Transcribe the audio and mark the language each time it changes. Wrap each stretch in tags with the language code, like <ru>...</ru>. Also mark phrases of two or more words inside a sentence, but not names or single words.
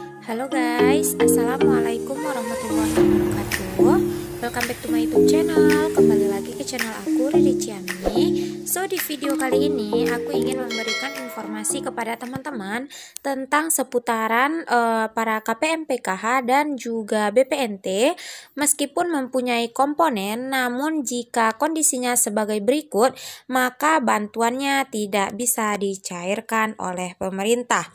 <en>Halo guys,</en> <ar>السلام عليكم ورحمة الله وبركاته.</ar> <en>Welcome back to my YouTube channel.</en> <id>Kembali lagi ke channel aku, Riri Ciami. So di video kali ini aku ingin memberikan informasi kepada teman-teman tentang seputaran para KPM PKH dan juga BPNT. Meskipun mempunyai komponen, namun jika kondisinya sebagai berikut, maka bantuannya tidak bisa dicairkan oleh pemerintah.</id>